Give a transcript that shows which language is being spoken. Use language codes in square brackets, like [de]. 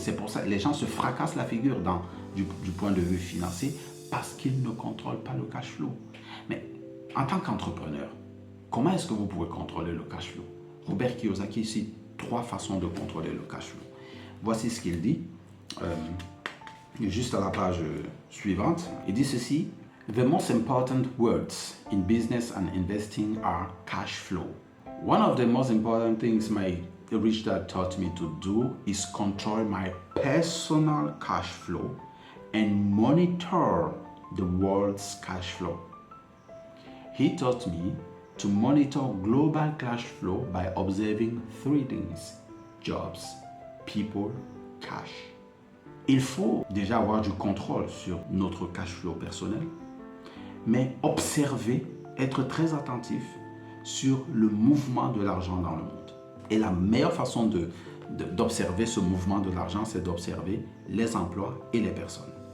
[fr] C'est pour ça que les gens se fracassent la figure du point de vue financier parce qu'ils ne contrôlent pas le cash flow. Mais en tant qu'entrepreneur, comment est-ce que vous pouvez contrôler le cash flow? Robert Kiyosaki cite 3 façons de contrôler le cash flow. Voici ce qu'il dit, juste à la page suivante. Il dit ceci: [en] The most important words in business and investing are cash flow. One of the most important things my rich dad taught me to do is control my personal cash flow and monitor the world's cash flow. He taught me to monitor global cash flow by observing 3 things: jobs, people, cash. [fr] Il faut déjà avoir du contrôle sur notre cash flow personnel, mais observer, être très attentif sur le mouvement de l'argent dans le monde. Et la meilleure façon d'observer ce mouvement de l'argent, c'est d'observer les emplois et les personnes.